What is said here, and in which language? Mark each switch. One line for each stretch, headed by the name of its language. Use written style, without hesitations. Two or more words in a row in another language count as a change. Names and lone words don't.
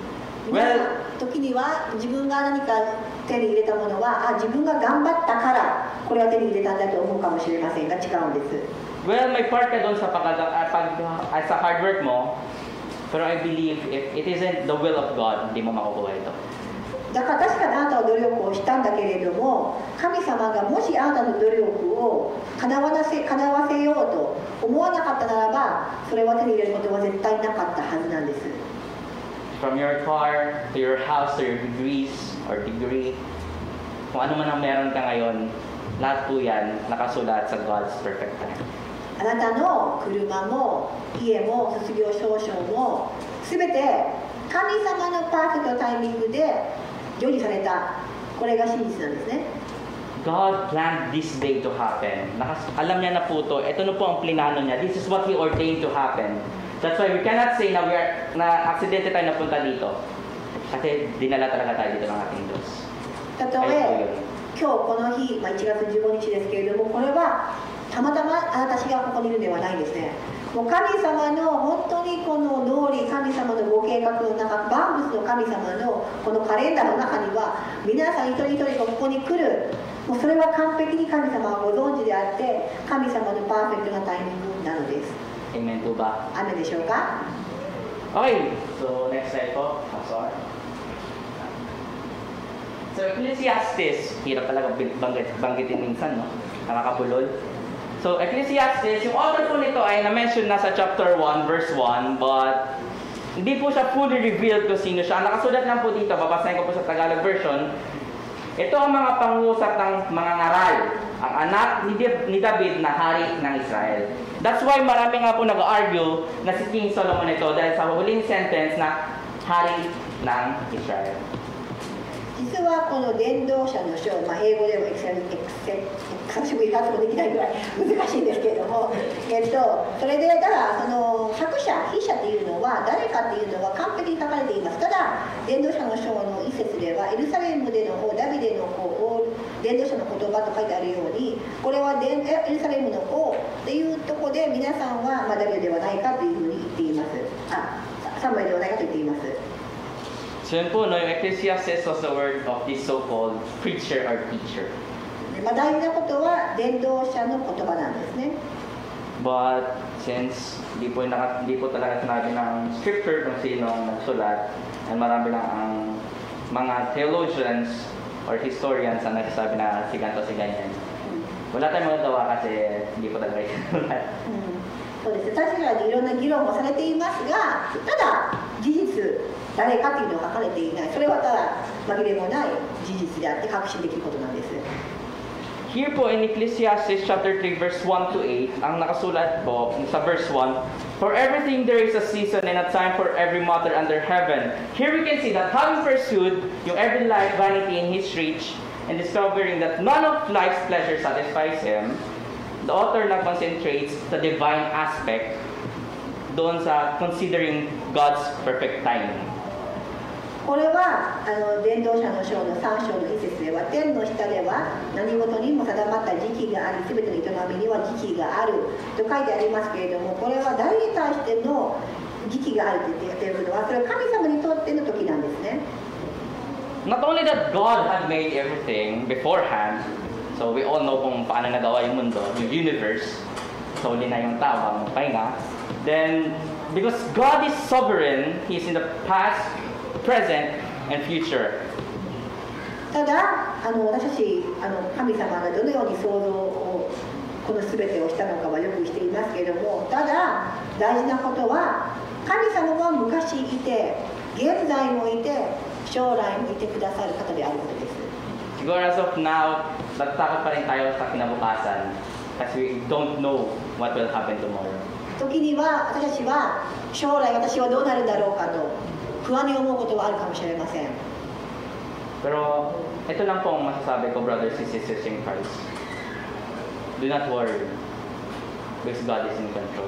Japanese: 皆さん時には自分が何か手に入れたものは自分が頑張ったからこれは手に入れたんだと思うかもしれませんが違うんです。
English: Well,
Filipino: may part ka doon sa sa
English: hard work
Filipino: mo, pero
English: I believe if it isn't the will of God,
Filipino: hindi mo makukuha ito.
Japanese: だから確かにあなたは努力をしたんだけれども、神様がもしあなたの努力を叶わせようと思わなかったならば、それは手に入れることは絶対なかったはずなんです。
English: From your car, to your house, to your degrees, or degree,
Filipino: kung ano man ang meron ka ngayon, lahat po yan nakasulat sa
English: God's perfect time.
Japanese: あなたの車も家も卒業証書も全て神様のパーフェクトタイミングで成就された。これが真実なんですね。
English: God planned this day to happen.
Filipino: Alam niya na po to. Ito na po ang plinano niya.
English: This is what He ordained to happen. That's why we cannot say
Filipino: na aksidente tayo napunta dito. Kasi dinala talaga tayo dito ng ating Diyos.
Japanese: たとえ今日この日、1月15日ですけれども、これはたまたま私がここにいるではないんですね。もう神様の本当にこの脳裏、神様のご計画の中、万物の神様のこのカレンダーの中には、皆さん一人一人がここに来る、もうそれは完璧に神様がご存知であって、神様のパーフェクトなタイミングなのです。
Filipino: Amen po ba?
Japanese: 雨でしょうか？
English: Okay, so next slide po. Pastor.
Filipino: So Ecclesiastes, hirap talaga banggitin minsan, no? Nakakabulol. So Ecclesiastes, yung author po nito ay na-mention na sa
English: chapter 1, verse 1, but
Filipino: hindi po siya
English: fully revealed
Filipino: kung sino siya. Nakasulat lang po dito, babasahin ko po sa
English: Tagalog version.
Filipino: Ito ang mga pangusap ng mga ngaral, ang anak ni David na hari ng Israel.
English: That's why
Filipino: marami nga po nag-argue na si King Solomon ito dahil sa huling sentence na hari ng Israel.
Japanese: 実はこの伝道者の書、英語でも私も発音できないぐらい難しいんですけれども、それでただその作者、筆者というのは誰かというのは完璧に書かれています。ただ伝道者の書の一節ではエルサレムでの王、ダビデの王、伝道者の言葉と書いてあるように、これはエルサレムの王っていうところで皆さんはダビデではないかというふうに言っています。サムエルではないかと言っています。
Filipino: So yun po, no, yung
English: Ecclesiastes was the word of this so-called preacher or teacher.
Japanese: 大事なことは伝道者の言葉なんですね。
English: But since
Filipino: di po talaga sinabi ng scripture kung sino ang nagsulat, and marami lang ang mga
English: theologians or historians
Filipino: ang nagsasabi na si ganito, si ganyan. Wala tayong magagawa kasi hindi po talaga isulat.
Japanese: そうです。確かにいろんな議論もされていますが、ただ事実誰かというのは書かれていない。それはただ紛れもない事実であって確信できることなんです。
English: Here po in Ecclesiastes chapter 3 verse 1 to 8,
Filipino: ang nakasulat po sa verse 1,
English: for everything there is a season and a time for every matter under heaven. Here we can see that having pursued yung every life vanity in his reach and discovering that none of life's pleasure satisfies him, the author na concentrates the divine aspect
Filipino: doon sa
English: considering God's perfect timing.
Japanese: これは伝道者の書の3章の一節では、天の下では何事にも定まった時期があり、すべての営みには時期があると書いてありますけれども、これは誰に対しての時期があると言っているのは、それは神様にとっての時なんですね。
English: Not only that God had made everything beforehand, so we all know
Filipino: kung paano nagawa yung mundo, yung universe, so huli na yung tao, ang pahinga.
English: Then, because God is sovereign, He is in the past, present, and future.
Japanese: ただ私たち神様がどのように創造をこの全てをしたのかはよくしていますけれども、ただ大事なことは神様は昔いて、現在もいて、将来もいてくださる方であることです。
Filipino: Siguro as of now, natatakot pa rin tayo sa kinabukasan kasi
English: we don't know what will happen tomorrow.
Japanese: 時には私たちは将来私はどうなるんだろうかと不安に思うことはあるかもしれません。
Filipino: Pero ito lang po ang masasabi ko,
English: brothers and sisters in Christ. Do not worry, because God is in control.